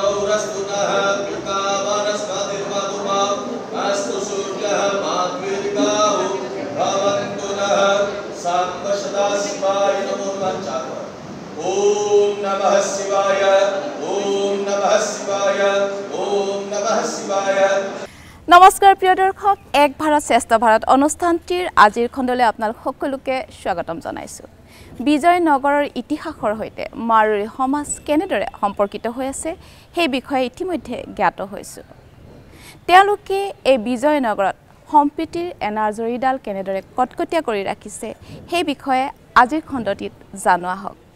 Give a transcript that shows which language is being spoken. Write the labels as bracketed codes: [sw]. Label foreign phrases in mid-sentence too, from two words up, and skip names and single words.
[sa] ओम नमः शिवाय ओम नमः शिवाय ओम नमः शिवाय। [as] নমস্কাৰ প্ৰিয় দৰ্শক, एक भारत श्रेष्ठ भारत अनुष्ठानটিৰ আজিৰ খণ্ডলৈ আপোনালোক সকলোকে স্বাগতম জনাইছো। বিজয়নগৰৰ ইতিহাসৰ সৈতে মাৰোৱাৰী সমাজ কেনেদৰে সম্পৰ্কিত হৈ আছে সেই বিষয়ে ইতিমধ্যে জ্ঞাত হৈছো। তেওঁলোকে এই বিজয়নগৰত সম্প্ৰীতিৰ এনাজৰীডাল কেনেদৰে কটকটীয়া কৰি ৰাখিছে সেই বিষয়ে আজিৰ খণ্ডটিত জানোৱা হওক।